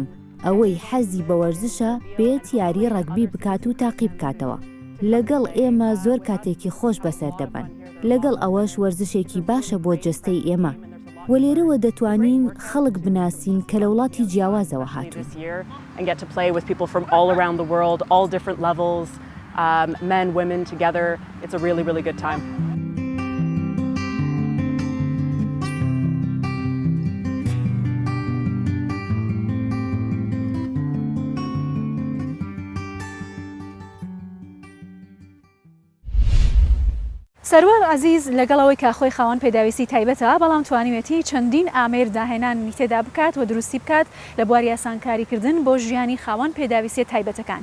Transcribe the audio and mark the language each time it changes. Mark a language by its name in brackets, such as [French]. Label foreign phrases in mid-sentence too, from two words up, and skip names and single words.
[Central Kurdish] ئەوەی حەزی بە وەرزشە بێت یاری ڕەگبی بکات و تاقی بکاتەوە. لەگەڵ ئێمە زۆر کاتێکی خۆش بەسەر دەبن. لەگەڵ ئەوەش وەرزشێکی باشە بۆ جەستەی ئێمە. و لێرەوە دەتوانین خەڵک بناسین کە لە وڵاتی جیاوازەوە هاتوون. [English] And get to play with people from all around the world, all different levels, men, women together. It's a really, really good time. [Central Kurdish] سەروەر عەزیز لەگەڵەوەی کاخۆی خاوەن پێداویستی تایبەتە بەڵام توانیوێتی چەندین ئامێر داهێنانی تێدا بکات و دروستی بکات لە بواری ئاسانکاریکردن بۆ ژیانی خاوەن پێداویستی تایبەتەکان.